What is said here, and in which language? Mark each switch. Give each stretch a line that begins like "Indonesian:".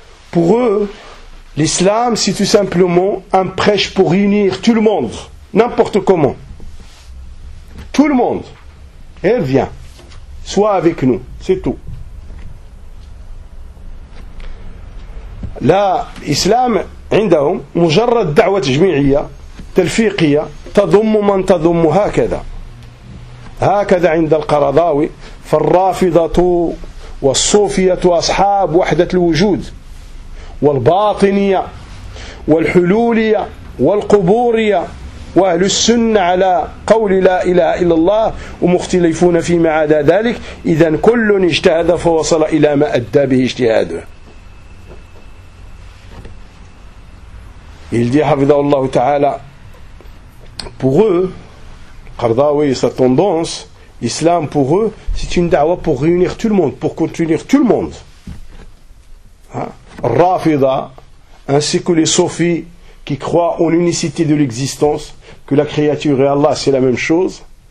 French: Pour eux, l'islam, c'est tout simplement un prêche pour réunir tout le monde, n'importe comment. Tout le monde. Elle vient, soit avec nous, c'est tout. Là, l'islam,
Arabic: عندهم, مجرد دعوة جميعية, تلفيقية, تضم من تضم, هكذا. هكذا عند القرضاوي, فالرافضة والصوفية أصحاب وحدة الوجود, والباطنية, والحلولية, والقبورية. وأهل السنة على قول لا إله إلا الله ومختلفون فيما عدا ذلك إذن كل اجتهد فوصل إلى ما أدى به اجتهاده.
French: Il dit
Arabic: حفظه الله تعالى
French: pour eux Qardawi et sa tendance l'islam pour eux c'est une da'wa pour réunir tout le monde pour contenir tout le monde Rafida, ainsi que les Sophies qui croient en l'unicité de l'existence, que la créature et Allah c'est la même chose.